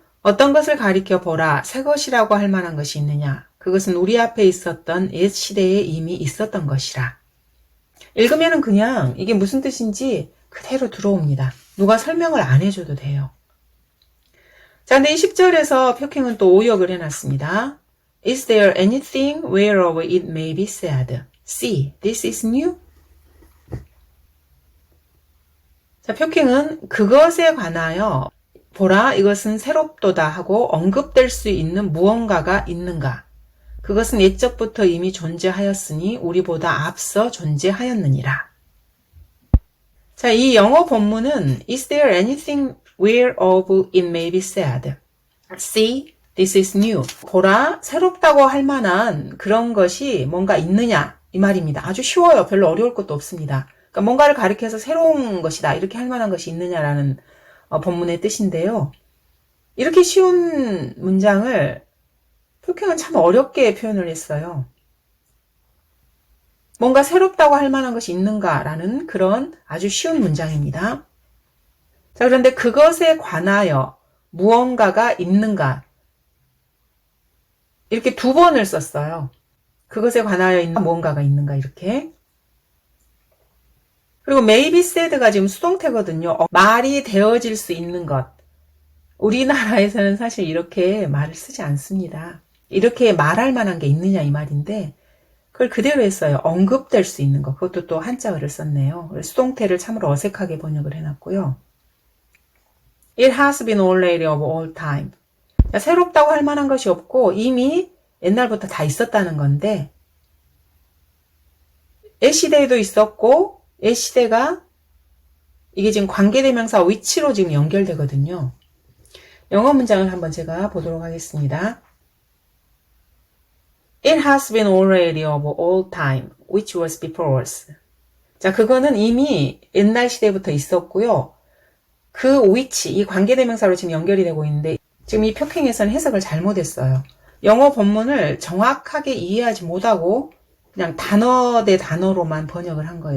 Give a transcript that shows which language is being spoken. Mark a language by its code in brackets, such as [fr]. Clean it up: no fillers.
[ko] 어떤 것을 가리켜 보라. 새 것이라고 할 만한 것이 있느냐. 그것은 우리 앞에 있었던 옛 시대에 이미 있었던 것이라. 읽으면은 그냥 이게 무슨 뜻인지 그대로 들어옵니다. 누가 설명을 안 해줘도 돼요. 자, 근데 이 10절에서 표킹은 또 오역을 해놨습니다. [en] Is there anything whereof it may be said? See, this is new? [ko] 자, 표킹은 그것에 관하여 보라, 이것은 새롭도다 하고 언급될 수 있는 무언가가 있는가? 그것은 옛적부터 이미 존재하였으니 우리보다 앞서 존재하였느니라. [en] 자, 이 영어 본문은 Is there anything whereof it may be said? See, this is new. [ko] 보라, 새롭다고 할 만한 그런 것이 뭔가 있느냐 이 말입니다. 아주 쉬워요. 별로 어려울 것도 없습니다. 그러니까 뭔가를 가리켜서 새로운 것이다 이렇게 할 만한 것이 있느냐라는 본문의 뜻인데요. 이렇게 쉬운 문장을 표킹은 참 어렵게 표현을 했어요. 뭔가 새롭다고 할 만한 것이 있는가라는 그런 아주 쉬운 문장입니다. 자, 그런데 그것에 관하여 무언가가 있는가 이렇게 두 번을 썼어요. 그것에 관하여 있는 무언가가 있는가 이렇게. 그리고 [en] maybe said [ko] 가 지금 수동태거든요. 말이 되어질 수 있는 것. 우리나라에서는 사실 이렇게 말을 쓰지 않습니다. 이렇게 말할 만한 게 있느냐 이 말인데 그걸 그대로 했어요. 언급될 수 있는 것. 그것도 또 한자어를 썼네요. 수동태를 참으로 어색하게 번역을 해놨고요. [en] It has been already of all time. [ko] 새롭다고 할 만한 것이 없고 이미 옛날부터 다 있었다는 건데 옛 시대에도 있었고 옛 시대가 이게 지금 관계대명사 위치로 지금 연결되거든요. 영어 문장을 한번 제가 보도록 하겠습니다. [en] It has been already of all time, which was before us. [ko] 자, 그거는 이미 옛날 시대부터 있었고요. 그 위치, 이 관계대명사로 지금 연결이 되고 있는데 지금 이 표킹에서는 해석을 잘못했어요. 영어 본문을 정확하게 이해하지 못하고 그냥 단어 대 단어로만 번역을 한 거예요.